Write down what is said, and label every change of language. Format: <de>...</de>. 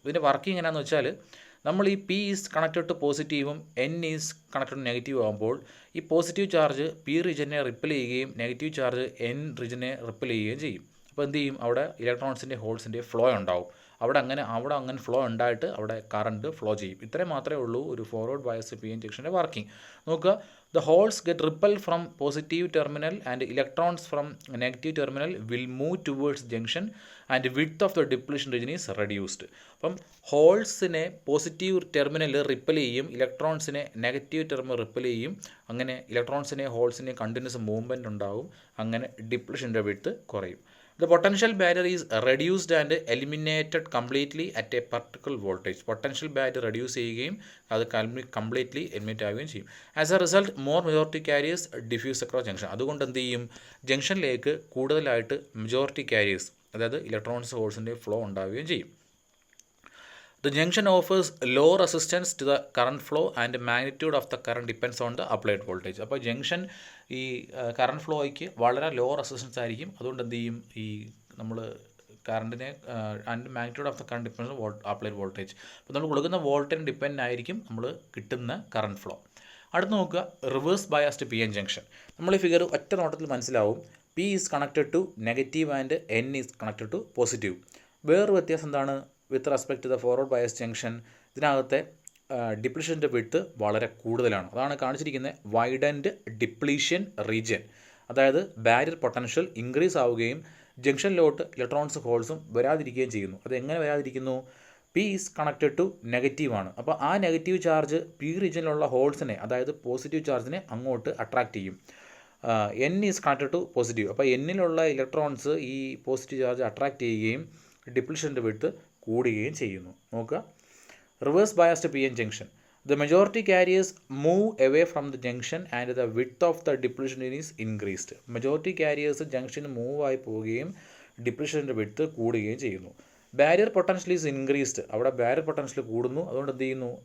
<ml>ഇതിൻ്റെ വർക്കിംഗ് എങ്ങനെയാണെന്ന് വെച്ചാൽ നമ്മൾ ഈ</ml> <en>P is connected to പോസിറ്റീവും N is connected to negative</en> <ml>ആകുമ്പോൾ ഈ പോസിറ്റീവ് ചാർജ് പി റീജിയനെ റിപ്പൽ ചെയ്യുകയും നെഗറ്റീവ് ചാർജ് എൻ റീജിയനെ റിപ്പൽ ചെയ്യുകയും ചെയ്യും. അപ്പോൾ എന്ത് ചെയ്യും? അവിടെ ഇലക്ട്രോൺസിൻ്റെ ഹോൾസിൻ്റെ ഫ്ലോ ഉണ്ടാവും. അവിടെ അങ്ങനെ ഫ്ലോ ഉണ്ടായിട്ട് അവിടെ കറണ്ട് ഫ്ലോ ചെയ്യും. ഇത്രയും മാത്രമേ ഉള്ളൂ ഒരു forward bias P N ജംഗ്ഷൻ്റെ working.</ml> <en>നോക്കുക, the holes get repelled from positive terminal and electrons from negative terminal will move towards junction and width of the depletion region is reduced.</en> <ml>അപ്പം ഹോൾസിനെ positive terminal ripple ചെയ്യും, ഇലക്ട്രോൺസിനെ negative terminal ripple ചെയ്യും. അങ്ങനെ ഇലക്ട്രോൺസിനെ ഹോൾസിനെ continuous movement ഉണ്ടാവും. അങ്ങനെ ഡിപ്ലീഷൻ്റെ width കുറയും.</ml> <en>The potential barrier is reduced and eliminated completely at a particular voltage.</en> <ml>Potential barrier reduce ചെയ്യുകയും അത് completely eliminate ആവുകയും ചെയ്യും.</ml> <en>As a result more majority carriers diffuse across junction.</en> <ml>അതുകൊണ്ട് എന്ത് ചെയ്യും? ജംഗ്ഷനിലേക്ക് കൂടുതലായിട്ട് മെജോറിറ്റി കാരിയേഴ്സ്, അതായത് ഇലക്ട്രോൺസ് ഹോൾസിൻ്റെ ഫ്ലോ ഉണ്ടാവുകയും ചെയ്യും.</ml> <en>The junction offers low resistance to the current flow and magnitude of the current depends on the applied voltage.</en> <ml>അപ്പോൾ junction ഈ current ഫ്ലോയ്ക്ക് വളരെ ലോ റെസിസ്റ്റൻസ് ആയിരിക്കും. അതുകൊണ്ട് എന്ത് ചെയ്യും? ഈ നമ്മൾ കറണ്ടിനെ</ml> <en>And magnitude of the current depends on applied voltage.</en> <ml>അപ്പോൾ നമ്മൾ കൊടുക്കുന്ന വോൾട്ടേജിന് ഡിപ്പെൻഡ് ആയിരിക്കും നമ്മൾ കിട്ടുന്ന കറണ്ട് ഫ്ലോ. അടുത്ത് നോക്കുക, reverse biased P N junction. നമ്മൾ ഈ ഫിഗർ ഒറ്റ നോട്ടത്തിൽ മനസ്സിലാവും.</ml> <en>P is connected to negative and N is connected to positive.</en> <ml>വേറൊരു വ്യത്യാസം എന്താണ്?</ml> <en>with respect to the forward bias junction</en> <ml>ഇതിനകത്തെ ഡിപ്ലീഷൻ്റെ വിഡ്ത്ത് വളരെ കൂടുതലാണ്. അതാണ് കാണിച്ചിരിക്കുന്നത് വൈഡൻഡ് ഡിപ്ലീഷൻ റീജിയൻ. അതായത് ബാരിയർ പൊട്ടൻഷ്യൽ ഇൻക്രീസ് ആവുകയും ജംഗ്ഷനിലോട്ട് ഇലക്ട്രോൺസും ഹോൾസും വരാതിരിക്കുകയും ചെയ്യുന്നു. അതെങ്ങനെ വരാതിരിക്കുന്നു? പി ഈസ് കണക്റ്റഡ് ടു നെഗറ്റീവാണ്. അപ്പോൾ ആ നെഗറ്റീവ് ചാർജ് പി റീജിയനിലുള്ള ഹോൾസിനെ, അതായത് പോസിറ്റീവ് ചാർജിനെ അങ്ങോട്ട് അട്രാക്റ്റ് ചെയ്യും.</ml> <en>N is connected to positive.</en> <ml>അപ്പോൾ എന്നിലുള്ള ഇലക്ട്രോൺസ് ഈ പോസിറ്റീവ് ചാർജ് അട്രാക്റ്റ് ചെയ്യുകയും ഡിപ്ലീഷൻ്റെ വിഡ്ത്ത് കൂടുകയും ചെയ്യുന്നു. നോക്കുക, reverse biased P N junction.</ml> <en>The majority carriers move away from the junction and the width of the depletion is increased.</en> <ml>Majority carriers junction move ആയി പോവുകയും ഡിപ്ലീഷൻ്റെ width കൂടുകയും ചെയ്യുന്നു.</ml> <en>Barrier potential is increased.</en> <ml>അവിടെ barrier potential കൂടുന്നു. അതുകൊണ്ട് എന്ത് ചെയ്യുന്നു?</ml>